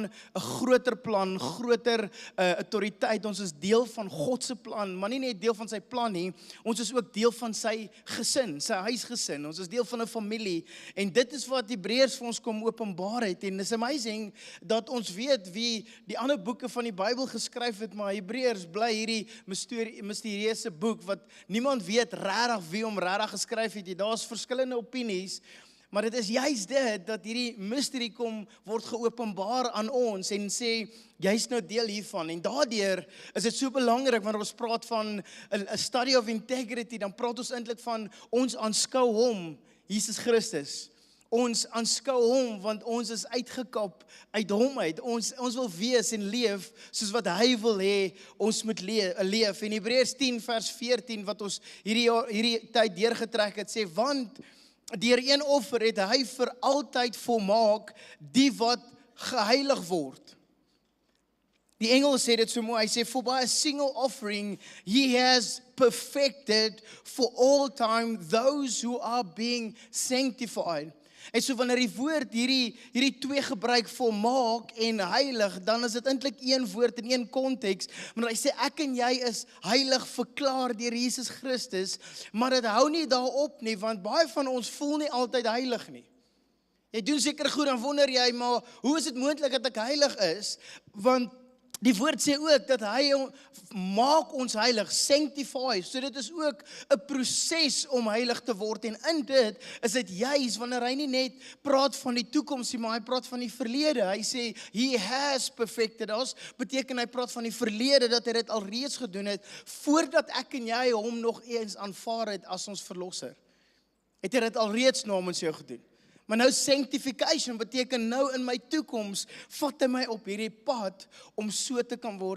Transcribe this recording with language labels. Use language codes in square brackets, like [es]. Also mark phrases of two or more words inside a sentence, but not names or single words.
[af] 'n groter plan, groter autoriteit, ons is deel van God se plan, maar nie net deel van sy plan nie, ons is ook deel van sy gesin, sy huisgesin, ons is deel van 'n familie, en dit is wat Hebreërs vir ons kom openbaar het, en [en] it's amazing, [af] dat ons weet wie die ander boeke van die Bybel geskryf het, maar Hebreërs bly hierdie misterieuse boek, wat niemand weet regtig wie hom regtig geskryf het. Daar's verskillende opinies, maar dit is juist dit, dat hierdie mysterie word geopenbaar aan ons, en sê, jy's nou deel hiervan, en daardeur is dit so belangrik, wanneer ons praat van [en] a study of integrity, [af] dan praat ons eintlik van, ons aanskou hom, Jesus Christus. Ons aanskou hom, want ons is uitgekap uit hom uit. Ons wil wees en leef soos wat hy wil hê ons moet leef. En Hebreërs 10 vers 14 wat ons hierdie tyd deurgetrek het, sê, want deur een offer het hy vir altyd volmaak die wat geheilig word. Die engel sê dit so mooi, hy sê, [en] for by a single offering, he has perfected for all time those who are being sanctified. [af] En so wanneer die woord hierdie twee gebruik, volmaak en heilig, dan is dit eintlik een woord in een konteks, maar hy sê, ek en jy is heilig verklaar deur Jesus Christus, maar dit hou nie daarop nie, want baie van ons voel nie altyd heilig nie. Jy doen seker goed, dan wonder jy, maar hoe is dit moontlik dat ek heilig is? Want die woord sê ook dat hy maak ons heilig, sanctify, so dit is ook 'n proses om heilig te word, en in dit is dit juis wanneer hy nie net praat van die toekoms nie, maar hy praat van die verlede. Hy sê, [en] he has perfected us, [af] beteken hy praat van die verlede, dat hy dit alreeds gedoen het, voordat ek en jy hom nog eens aanvaar het as ons verlosser. Het hy dit alreeds namens jou gedoen. Maar nou sanctification beteken nou in my toekoms, vat hy my op hierdie pad om so te kan word.